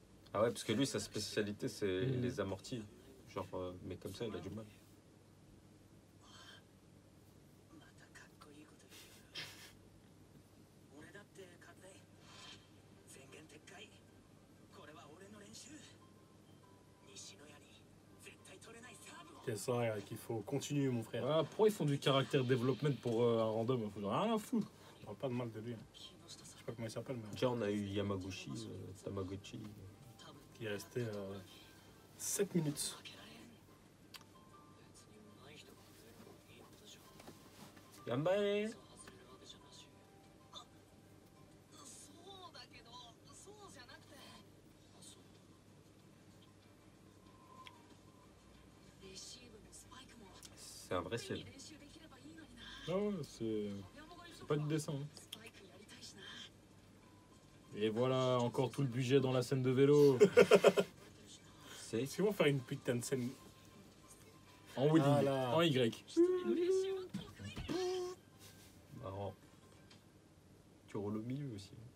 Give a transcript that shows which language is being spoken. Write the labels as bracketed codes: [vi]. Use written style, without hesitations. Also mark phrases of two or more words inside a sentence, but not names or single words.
[fr] Ah ouais, parce que lui, sa spécialité, c'est les amortis. Genre, mais comme ça, il a du mal. [ja] またかっこいいこと言う。俺だって勝て。宣言撤回。これは俺の練習。西野屋に絶対取れないサーブを。 [fr] C'est ça qu'il faut continuer, mon frère. Ah, pourquoi ils font du caractère development pour un random? Faut rien à foutre. Je parle pas de mal de lui. Hein. [ja] 木下さ [fr] Je sais pas comment il s'appelle, mais Déjà, on a eu Yamaguchi, Tamagotchi. [ja] ん多分 [fr] il est resté 7 minutes. [ja] 負けられん。別に上手い人が増えるのもいいことじゃん。 [fr] Yambae! [ja] そう外れるわけじゃなし。そうだけど、そうじゃなくて。あ、そう。レシーブもスパイクも [fr] C'est un vrai ciel. [ja] 練習できればいいのにな。 [fr] Ah ouais, c'est pas du dessin. Hein. [ja] スパイクやりたいしな。 [fr] Et voilà, encore tout le budget dans la scène de vélo. C'est Est-ce qu'ils vont faire une putain de scène? En Woody, Ah là. en Y. marrant. Tu roules au milieu aussi.